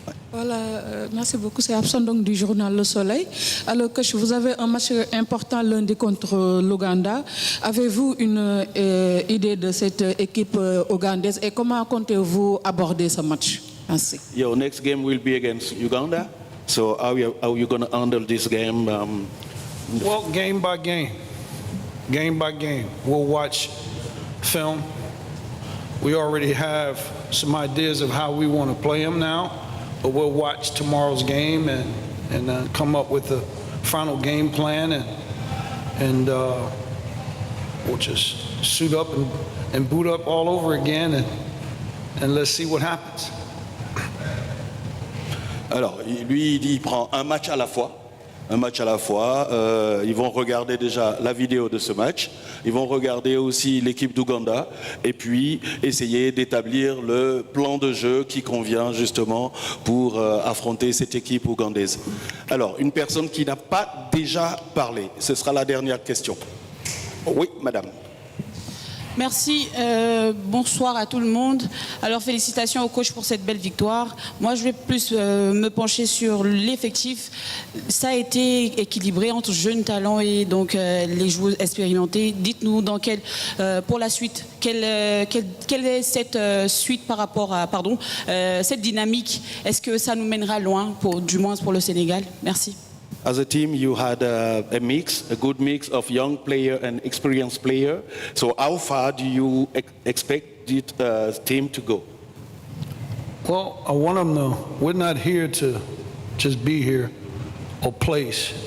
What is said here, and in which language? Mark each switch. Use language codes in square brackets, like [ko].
[fr] Voilà, merci beaucoup. C'est Abson donc du journal Le Soleil. Alors, coach, vous avez un match important lundi contre l'Ouganda. Avez-vous une idée de cette équipe ougandaise et comment comptez-vous aborder ce match? Merci. [en] Your next game will be against Uganda. So how are you going to handle this game? Well, game by game. Game by game. We'll watch film. We already have some ideas of how we want to play them now. But we'll watch tomorrow's game and come up with the final game plan, and we'll just suit up and boot up all over again, and let's see what happens. [fr] Alors, lui, il dit il prend un match à la fois. un match à la fois. Ils vont regarder déjà la vidéo de ce match. Ils vont regarder aussi l'équipe d'Ouganda et puis essayer d'établir le plan de jeu qui convient justement pour affronter cette équipe ougandaise. Alors, une personne qui n'a pas déjà parlé, ce sera la dernière question. Oui, madame. Merci, bonsoir à tout le monde. Alors félicitations au coach pour cette belle victoire. Moi je vais plus me pencher sur l'effectif. Ça a été équilibré entre jeunes talents et donc les joueurs expérimentés. Dites-nous pour la suite, quelle est cette suite par rapport à, cette dynamique. Est-ce que ça nous mènera loin, du moins pour le Sénégal? Merci. [en] As a team, you had a good mix of young player and experienced player. So how far do you expect this team to go? Well, I want them to, we're not here to just be here or place.